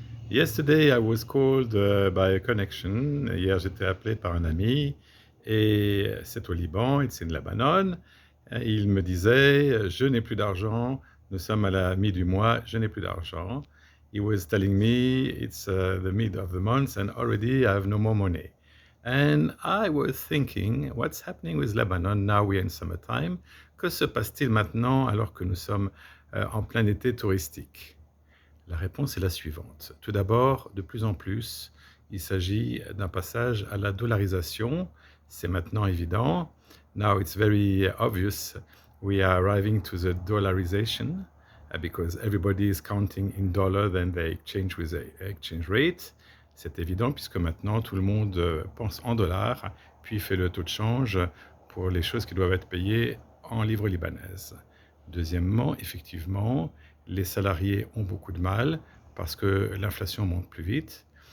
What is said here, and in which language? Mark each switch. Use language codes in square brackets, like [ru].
[en] Yesterday I was called by a connection. [fr] Hier j'étais appelé par un ami et c'est au Liban, [en] it's in Lebanon. [fr] Et il me disait je n'ai plus d'argent. Nous sommes à la mi du mois, je n'ai plus d'argent. [en] He was telling me it's the mid of the month and already I have no more money. And I was thinking, what's happening with Lebanon now we're in summertime? [fr] Que se passe-t-il maintenant alors que nous sommes en plein été touristique? La réponse est la suivante. Tout d'abord, de plus en plus, il s'agit d'un passage à la dollarisation. C'est maintenant évident. [en] Now it's very obvious we are arriving to the dollarization because everybody is counting in dollar, then they exchange with the exchange rate. [fr] C'est évident puisque maintenant tout le monde pense en dollars, puis fait le taux de change pour les choses qui doivent être payées en livres libanaises. Deuxièmement, effectivement, les salariés ont beaucoup de mal parce que l'inflation monte plus vite.